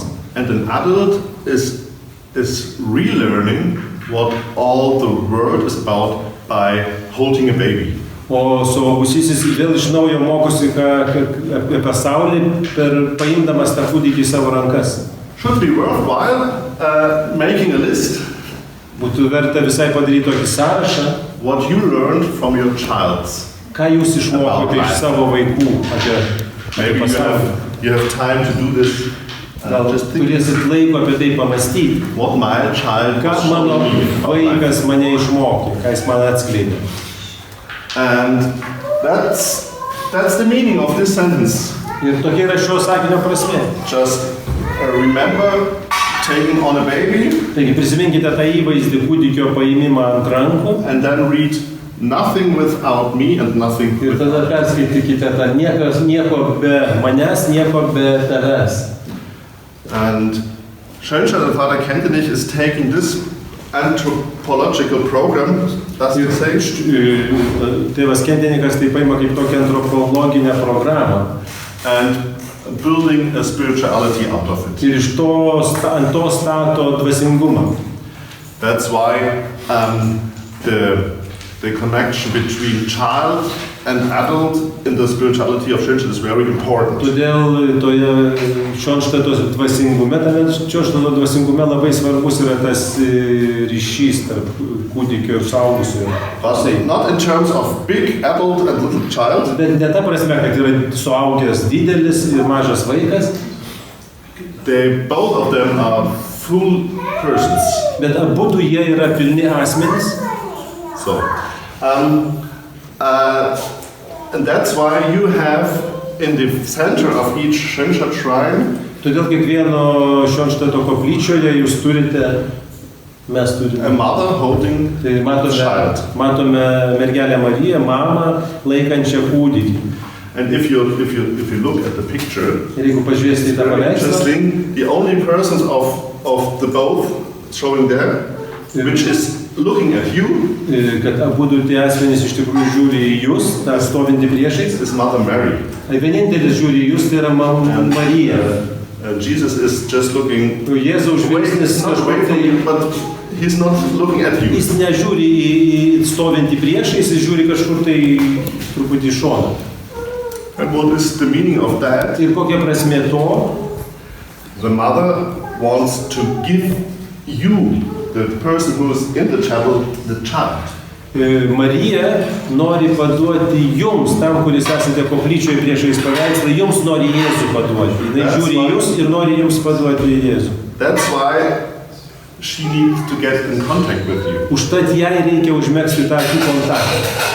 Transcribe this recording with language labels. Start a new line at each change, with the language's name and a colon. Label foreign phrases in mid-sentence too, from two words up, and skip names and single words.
English: And an adult is relearning what all the world is about by holding a baby.
Lithuanian: O suaugusysis vėl iš naujo mokosi apie pasaulį paimdamas tą kūdikį į savo rankas.
English: Should be worthwhile making a list
Lithuanian: Būtų verta visai padaryti tokį sąrašą,
English: what you learned from your childs.
Lithuanian: ką jūs išmokote iš savo vaikų apie
English: Maybe
Lithuanian: pasaulį.
English: you have time to do this.
Lithuanian: Gal
English: Just think
Lithuanian: turėsit laiko apie tai pamastyti.
English: what my child
Lithuanian: Ką
English: was
Lithuanian: mano
English: showing me about life.
Lithuanian: vaikas mane išmokė, ką jis man atskleidė.
English: And that's the meaning of this sentence.
Lithuanian: Ir tokia yra šio sakinio prasmė.
English: Just remember taking on a baby
Lithuanian: Taigi prisiminkite tą įvaizdį kūdikio paėmimą ant rankų
English: and then read nothing without me and nothing
Lithuanian: ir
English: with
Lithuanian: tada perskaitykite tą nieko be manęs, nieko be tavęs.
English: And Schönstadt and Father Kentenich is taking this anthropological program, does it say?
Lithuanian: Tėvas Kentenikas tai paima kaip tokią antropologinę programą.
English: And building a spirituality out of it.
Lithuanian: Ir iš ant to stato dvasingumą.
English: That's why the connection between child and adult in the spirituality of Schönstatt is very important.
Lithuanian: Todėl toje Šionštato dvasingume, tame Šionštato dvasingume labai svarbus yra tas ryšys tarp kūdikio ir suaugusiojo.
English: But not in terms of big adult and little child,
Lithuanian: Bet ne ta prasme, kad yra suaugęs didelis ir mažas vaikas.
English: both of them are full persons.
Lithuanian: Bet abu jie yra pilni asmenys.
English: So, and that's why you have in the center of each Schoenstatt shrine
Lithuanian: Todėl kiekvieno Šionštato koplyčioje jūs turite, mes
English: a
Lithuanian: turime.
English: mother holding
Lithuanian: Tai
English: a child.
Lithuanian: matome mergelę Mariją, mamą laikančią kūdikį.
English: And if you look at the picture,
Lithuanian: Ir jeigu pažiūrėsite į tą
English: very
Lithuanian: paveikslą,
English: interesting. The only persons of the both showing there, which is looking at you,
Lithuanian: kad abu tie asmenys iš tikrųjų žiūri į jūs, tą stovintį priešais.
English: is Mother Mary.
Lithuanian: Vienintelis žiūri į jūs, tai yra Marija.
English: And Jesus is just looking
Lithuanian: Jėzaus žvilgsnis
English: not
Lithuanian: kažkur
English: away from
Lithuanian: tai,
English: you, but he's not looking at you.
Lithuanian: jis nežiūri į stovintį priešais, jis žiūri kažkur tai truputį į šoną.
English: And what is the meaning of that?
Lithuanian: Ir kokia prasmė to?
English: The mother wants to give you, the person who is in the chapel, the child.
Lithuanian: Marija nori paduoti jums, tam, kuris esate koplyčioje priešais paveikslą, jums nori Jėzų paduoti. Jis žiūri į jūs ir nori jums paduoti Jėzų.
English: That's why she needs to get in contact with you.
Lithuanian: Užtat jai reikia užmegzti tą akį kontaktą.